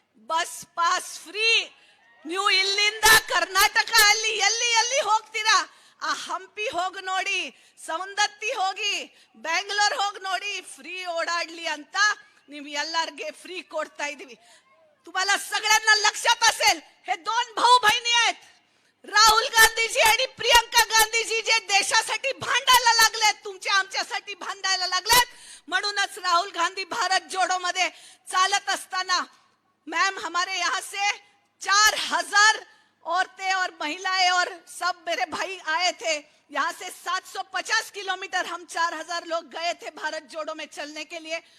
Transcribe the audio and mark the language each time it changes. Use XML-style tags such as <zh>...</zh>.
<kn>Bus pass free. ನೀವು ಇಲ್ಲಿಂದ ಕರ್ನಾಟಕ ಅಲ್ಲಿ ಎಲ್ಲಿ ಎಲ್ಲಿ ಹೋಗ್ತೀರಾ, ಆ ಹಂಪಿ ಹೋಗಿ ನೋಡಿ, ಸೌಂದತ್ತಿ ಹೋಗಿ, ಬೆಂಗಳೂರು ಹೋಗಿ ನೋಡಿ, फ्री ओढाडली ಅಂತ ನೀವು ಎಲ್ಲರಿಗೆ फ्री ಕೊಡ್ತಾ ಇದೀವಿ.</kn> <mr>तुम्हाला सगळ्यांना लक्षात असेल हे दोन भाऊ बहिणी आहेत, राहुल गांधीजी आणि प्रियंका गांधीजी, जे देशासाठी भांडायला लागलेत, तुमच्या आमच्यासाठी भांडायला लागलेत. म्हणूनच राहुल गांधी भारत जोडो मध्ये चालत असताना</mr> <hi>मैम हमारे यहाँ से 4000 औरतें और महिलाएं और सब मेरे भाई आए थे. यहाँ से 750 किलोमीटर हम 4000 लोग गए थे भारत जोड़ो में चलने के लिए.</hi>